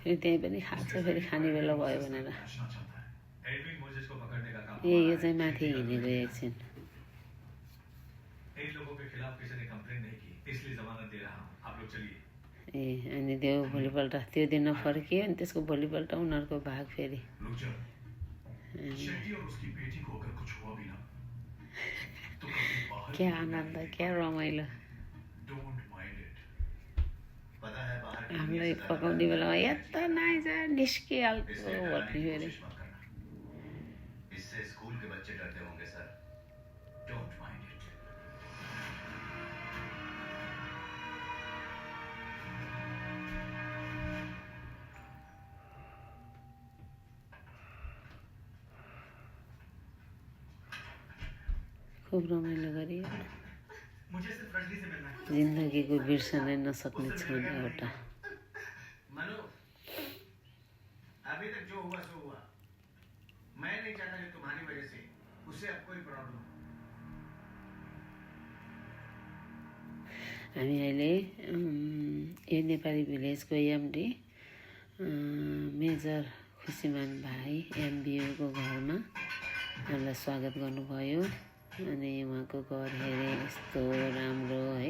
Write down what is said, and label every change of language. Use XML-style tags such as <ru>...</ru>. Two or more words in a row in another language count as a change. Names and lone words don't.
<ne>फेरि त्यही पनि खान्छ, फेरि खाने बेला भयो भनेर।</ne> <hi>बचना चाहता है। एडविन मोजेस को पकड़ने का काम</hi> <ne>यो चाहिँ माथि हिँडेको एकछिन।</ne> <hi>इन लोगों के खिलाफ किसी ने कंप्लेन नहीं की, इसलिए जमानत दे रहा हूँ। आप लोग चलिए।</hi> <ne>अनि त्यो भोलिपल्ट त्यो दिन फर्कियो। अनि त्यसको भोलिपल्ट उनीहरूको भाग फेरि।</ne> <hi>रुक जा। शेट्टी और उसकी बेटी को अगर कुछ हुआ भी ना तो कभी बाहर</hi> <ne>क्या आनन्द, क्या रमाइलो।</ne> <en>Don't mind it.</en> <hi>पता है बाहर की</hi> <ne>हामीलाई पकाउने बेलामा यता नआइज निस्किहाल्छ भन्ने फेरि।</ne> <hi>इससे स्कूल के बच्चे डरते होंगे सर।</hi> <en>Don't mind it.</en> <ne>खुब रमाइलो गरियो।</ne> <hi>मुझे सिर्फ रजनी से मिलना है।</hi> <ne>जिन्दगीको बिर्सनै नसक्ने क्षण एउटा।</ne> <hi>मनु, अभी तक जो हुआ सो हुआ। मैं नहीं चाहता कि तुम्हारी वजह से उसे अब कोई प्रॉब्लम हो।</hi> <ne>हामी अहिले यो नेपाली भिलेजको एमडी मेजर श्रीमान भाइ एमबिओको घरमा हामीलाई स्वागत गर्नुभयो। अनि उहाँको घर हेरेँ यस्तो राम्रो है।</ne>